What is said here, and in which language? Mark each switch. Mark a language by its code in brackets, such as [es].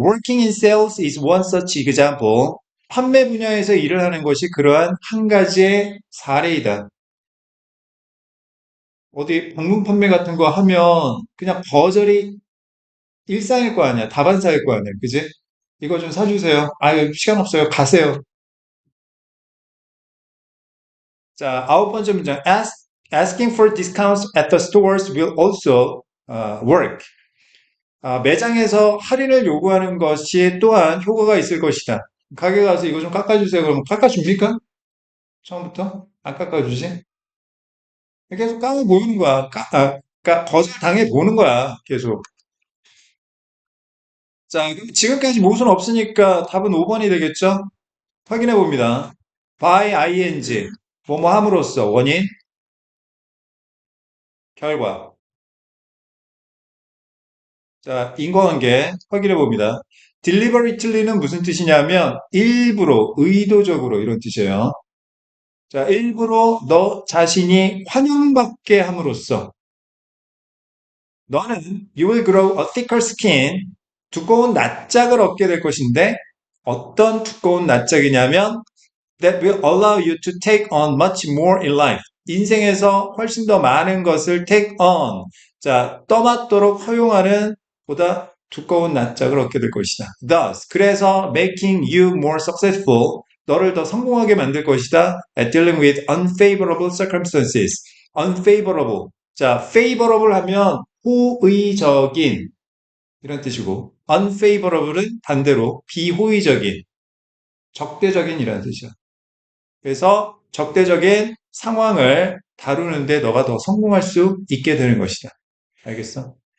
[en] Working in sales is one such example. [ko] 판매 분야에서 일을 하는 것이 그러한 한 가지의 사례이다. 어디 방문 판매 같은 거 하면 그냥 거절이 일상일 거 아니야. 다반사일 거 아니야. 그지? 이거 좀 사주세요. 아유, 시간 없어요. 가세요. 자, 아홉 번째 문장. [en] Asking for discounts at the stores will also work. [ko] 매장에서 할인을 요구하는 것이 또한 효과가 있을 것이다. 가게 가서 이거 좀 깎아주세요. 그러면 깎아줍니까? 처음부터? 안 깎아주지? 계속 깎아 보이는 거야. 그러니까 거절 당해 보는 거야. 계속. 자, 그럼 지금까지 모순 없으니까 답은 5번이 되겠죠? 확인해 봅니다. by ing, 뭐뭐 함으로써 원인, 결과. 자, 인과관계 확인해 봅니다. deliberately는 무슨 뜻이냐면 일부러, 의도적으로 이런 뜻이에요. 자, 일부러 너 자신이 환영받게 함으로써 너는 [en] you will grow a thicker skin, [ko] 두꺼운 낯짝을 얻게 될 것인데 어떤 두꺼운 낯짝이냐면 [en] that will allow you to take on much more in life. [ko] 인생에서 훨씬 더 많은 것을 take on. 자, 떠맡도록 허용하는 보다 두꺼운 낯짝을 얻게 될 것이다. [en] Thus, [ko] 그래서 [en] making you more successful. [ko] 너를 더 성공하게 만들 것이다. [en] At dealing with unfavorable circumstances. unfavorable. [ko] 자, favorable 하면 호의적인 이런 뜻이고 unfavorable은 반대로 비호의적인, 적대적인이라는 뜻이야. 그래서 적대적인 상황을 다루는데 너가 더 성공할 수 있게 되는 것이다. 알겠어?